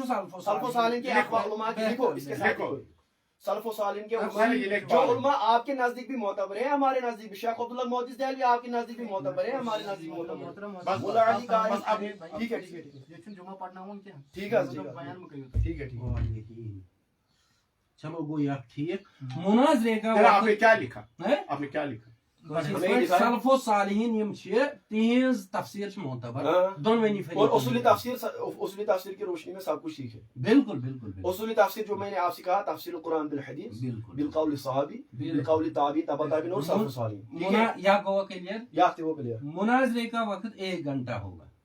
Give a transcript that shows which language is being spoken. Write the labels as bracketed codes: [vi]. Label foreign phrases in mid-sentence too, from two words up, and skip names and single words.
[ur] سلف صالحین کے اقوال علما کی دیکھو اس کے ساتھ سلف صالحین کے جو علما آپ کے نزدیک بھی معتبر ہے ہمارے نزدیک بھی، شیخ عبداللہ محدث دہلوی آپ کے نزدیک بھی معتبر ہے ہمارے نزدیک معتبر ہے. بس ملا علی کا ٹھیک ہے جمعہ پڑھنا ہو کیا ٹھیک ہے ٹھیک ہے ٹھیک ہے چلو وہ یار ٹھیک مناظرے کا آپ نے کیا لکھا، آپ نے کیا لکھا [ks] सल्फ़ो सालिहीन यम छे तिहंज तफसीर छ मोतबर दोनों फरीक [ur] اور اصولی تفسیر کی روشنی میں سب کچھ ٹھیک ہے. بالکل بالکل اصولی تفسیر جو میں نے آپ سے کہا تفسیر قرآن بالحدیث بالقول صحابی بالقول تابعی تبع تابعین اور سلف صالحین [ks] या गोवा क्लियर याद वो क्लियर। [ur] مناظرے کا وقت 1 گھنٹہ ہوگا.